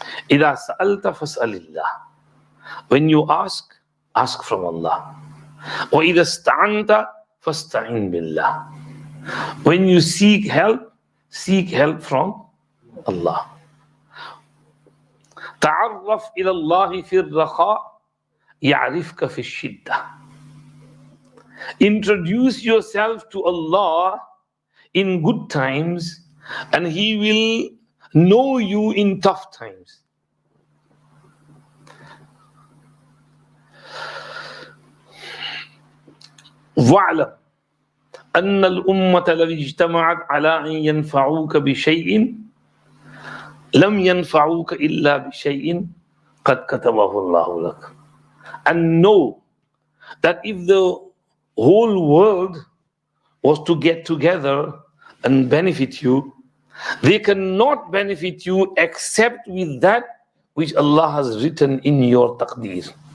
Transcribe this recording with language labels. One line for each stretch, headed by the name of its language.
Arabic: إِذَا سَأَلْتَ فَاسْأَلِ اللَّهِ.
English: When you ask from Allah.
Arabic: وَإِذَا اسْتَعَنْتَ فَاسْتَعِنْ بِاللَّهِ.
English: When you seek help from Allah.
Arabic: تعرف إلى الله في الرخاء يعرفك في الشدة.
English: Introduce yourself to Allah in good times and He will know you in tough times.
Arabic: واعلم أن الأمة لو اجتمعت على أن ينفعوك بشيء لم ينفعوك إلا بشيء قد كتبه الله لك.
English: And know that if the whole world was to get together and benefit you, they cannot benefit you except with that which Allah has written in your taqdeer.